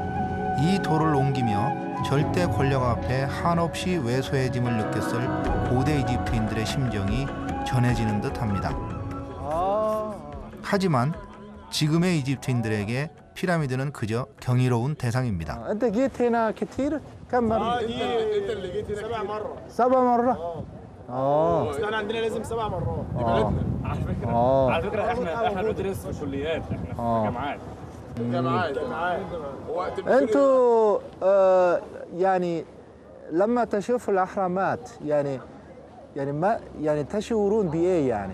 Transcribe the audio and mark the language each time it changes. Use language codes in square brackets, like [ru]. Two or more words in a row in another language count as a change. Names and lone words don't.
[ko] 이 돌을 옮기며 절대 권력 앞에 한없이 왜소해짐을 느꼈을 고대 이집트인들의 심정이 전해지는 듯합니다. 하지만 지금의 이집트인들에게 피라미드는 그저 경이로운 대상입니다. [ar] أنت جيت هنا كتير؟ كم مرة؟ دي انت اللي جيت هنا 7 مرة. 7 مرة؟ بس احنا عندنا لازم 7 مرات دي بلدنا. على فكره احنا بندرس في كليات احنا جامعات جامعات وقت أنتوا يعني لما تشوفوا الأهرامات يعني ما يعني تشعرون بإيه يعني؟